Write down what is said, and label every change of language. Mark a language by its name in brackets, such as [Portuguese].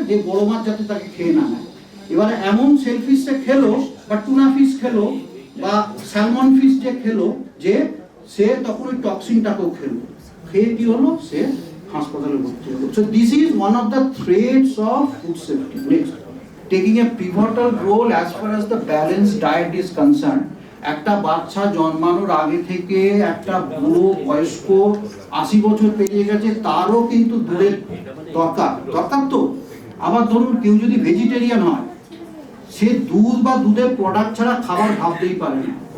[Bangla] যে বড় মাছ যাতে তাকে খেয়ে না নেয়। এবারে এমন সেলফিশ সে খেলো, বা টুনা ফিশ খেলো, বা স্যালমন ফিশ যে খেলো, যে সে তখন ওই টক্সিনটাকেও খেলো, খেয়ে কি হলো? সে হাসপাতালে ভর্তি হলো। [English] So this is one of the threats of food safety. Next. taking a pivotal role as far as the balanced diet is concerned. [Bangla] একটা বাচ্চা জন্মানোর আগে থেকে একটা বুড়ো বয়স্ক 80 বছর পেরিয়ে গেছে তারও কিন্তু দুধের দরকার তো। আবার ধরুন কেউ যদি ভেজিটেরিয়ান হয়, সে দুধ বা দুধের প্রোডাক্ট ছাড়া খাবার ভাবতেই পারে না।